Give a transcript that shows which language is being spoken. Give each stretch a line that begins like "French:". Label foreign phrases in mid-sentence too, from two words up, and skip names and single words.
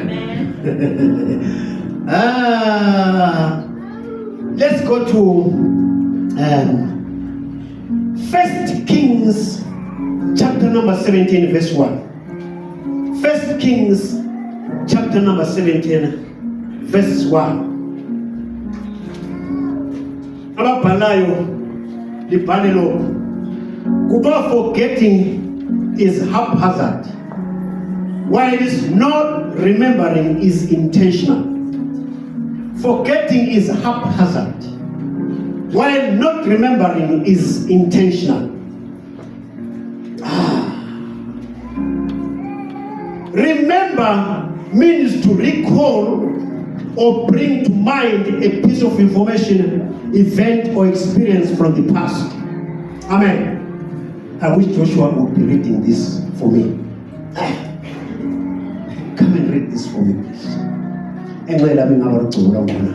English: Let's go to 1 Kings chapter number 17 verse 1. 1 Kings chapter number 17 verse 1.
North Ndebele: Ababhalayo libhale lokho.
English: Kuba forgetting is haphazard, while is not remembering is intentional. Forgetting is haphazard, while not remembering is intentional. Remember means to recall or bring to mind a piece of information event or experience from the past. Amen. I wish Joshua would be reading this for me. Come and read this for me, please. Engcela bengabagcula ngona.